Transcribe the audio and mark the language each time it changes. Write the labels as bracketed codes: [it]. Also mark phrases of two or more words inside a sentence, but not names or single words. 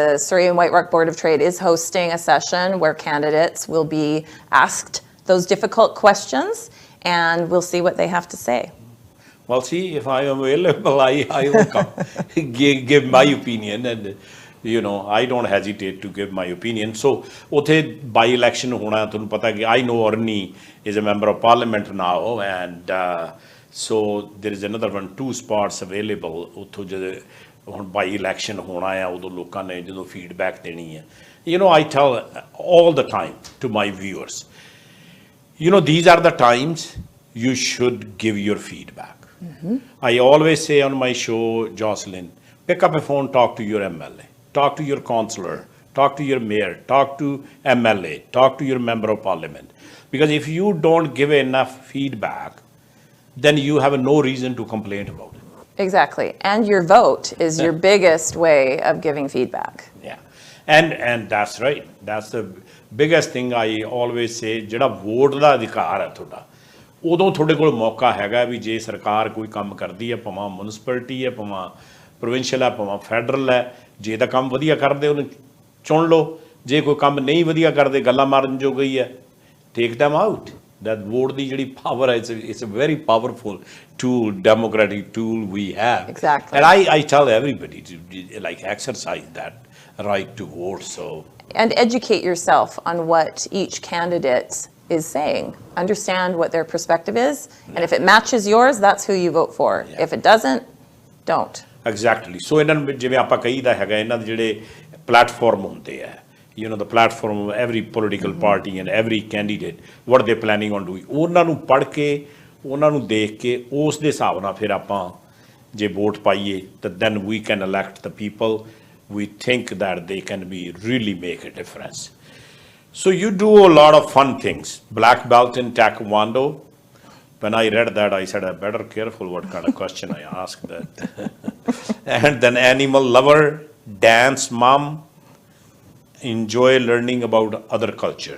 [en] the Surrey and White Rock Board of Trade is hosting a session where candidates will be asked those difficult questions, and we'll see what they have to say. Well, see, if I am available, I will come, give my opinion, and I don't hesitate to give my opinion. So, [pa] ਉੱਥੇ by-election ਹੋਣਾ ਤੁਹਾਨੂੰ ਪਤਾ ਕਿ [en] I know Arni is a member of parliament now, and so there is another 2 spots available. [pa] ਉੱਥੋਂ ਜਦੋਂ ਹੁਣ by-election ਹੋਣਾ ਆ ਉਦੋਂ ਲੋਕਾਂ ਨੇ ਜਦੋਂ feedback ਦੇਣੀ ਹੈ. [en] I tell all the time to my viewers, these are the times you should give your feedback. I always say on my show, Joselyn, pick up a phone, talk to your MLA, talk to your councillor, talk to your mayor, talk to MLA, talk to your member of parliament. Because if you don't give enough feedback, then you have no reason to complain about it. Exactly, and your vote is your biggest way of giving feedback. Yeah, and that's right. That's the biggest thing I always say. [pa] ਜਿਹੜਾ ਵੋਟ ਦਾ ਅਧਿਕਾਰ ਹੈ ਤੁਹਾਡਾ, ਉਦੋਂ ਤੁਹਾਡੇ ਕੋਲ ਮੌਕਾ ਹੈਗਾ ਵੀ ਜੇ ਸਰਕਾਰ ਕੋਈ ਕੰਮ ਕਰਦੀ ਹੈ, ਭਾਵੇਂ ਮਿਊਨਿਸਪੈਲਿਟੀ ਹੈ, ਭਾਵੇਂ ਪ੍ਰੋਵਿੰਸ਼ੀਅਲ ਹੈ, ਭਾਵੇਂ ਫੈਡਰਲ ਹੈ, ਜੇ ਤਾਂ ਕੰਮ ਵਧੀਆ ਕਰਦੇ ਉਹਨੂੰ ਚੁਣ ਲਓ, ਜੇ ਕੋਈ ਕੰਮ ਨਹੀਂ ਵਧੀਆ ਕਰਦੇ, ਗੱਲਾਂ ਮਾਰਨ ਜੋ ਗਈ ਹੈ, [en] take them out. That vote [pa] ਦੀ ਜਿਹੜੀ power ਹੈ, [en] it's a very powerful tool, democratic tool we have. Exactly. And I tell everybody to exercise that right to vote. So. And educate yourself on what each candidate is saying. Understand what their perspective is, and if it matches yours, that's who you vote for. Yeah. If it doesn't, don't. Exactly. So [pa] ਇਹਨਾਂ ਨੂੰ ਜਿਵੇਂ ਆਪਾਂ ਕਹੀਦਾ ਹੈਗਾ, ਇਹਨਾਂ ਦੇ ਜਿਹੜੇ ਪਲੇਟਫਾਰਮ ਹੁੰਦੇ ਆ, [en] the platform of every political party and every candidate, what they're planning on doing, [pa] ਉਹਨਾਂ ਨੂੰ ਪੜ੍ਹ ਕੇ, ਉਹਨਾਂ ਨੂੰ ਦੇਖ ਕੇ, ਉਸ ਦੇ ਹਿਸਾਬ ਨਾਲ ਫਿਰ ਆਪਾਂ ਜੇ ਵੋਟ ਪਾਈਏ ਤਾਂ [en] then we can elect the people we think that they can be really make a difference. So you do a lot of fun things. Black belt in Taekwondo. When I read that, I said, I better careful what kind of question I ask that. And then animal lover, dance mom, enjoy learning about other cultures.